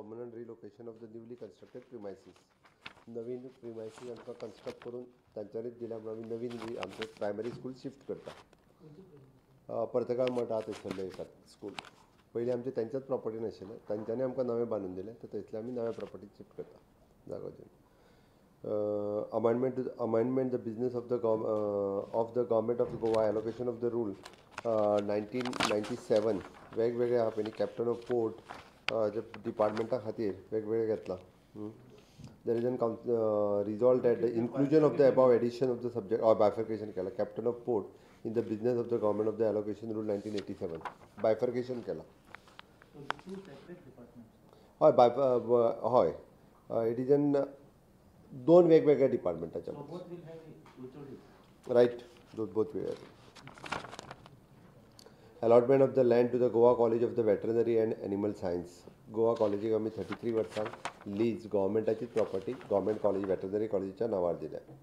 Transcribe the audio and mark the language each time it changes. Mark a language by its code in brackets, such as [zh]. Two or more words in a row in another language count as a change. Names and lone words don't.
[en] permanent relocation of the newly constructed premises. [kok] नवीन प्रिमायसीस आमकां कन्स्ट्रक्ट करून तांच्यांनीच दिल्या म्हणून आमी नवीन आमचें [en] primary school [kok] शिफ्ट करता. पर्तगाळ मठ आहा थंयसरलें एक स्कूल. पयलीं आमचें तेंच्याच प्रॉपर्टीन आशिल्लें, तांच्यांनी आमकां नवें बांदून दिलें, तर थंयसरले आमी नव्या प्रॉपर्टीन शिफ्ट करता जागो दिवन. [en] Amendment the business of the government of Goa, allocation of the rule 1997 [kok] वेगवेगळे आहा पळय कॅप्टन ऑफ पोर्ट डिपार्टमेंटा खातीर वेगवेगळे घेतला. [en] There is an resolved that the inclusion of the above addition of the subject or bifurcation केला captain of port in the business of the government of the allocation rule 1987 bifurcation केला. [kok] हय [en] it is an [kok] दोन वेगवेगळ्या डिपार्टमेंटाच्या राईट बोथ वेगळे. [en] Allotment of the land to the Goa College of the Veterinary and Animal Science. [kok] गोवा कॉलेजीक आमी 33 वर्सां लीज गव्हर्मेंटाचीच प्रॉपर्टी [en] Government College Veterinary [kok] कॉलेजीच्या नांवार दिल्या.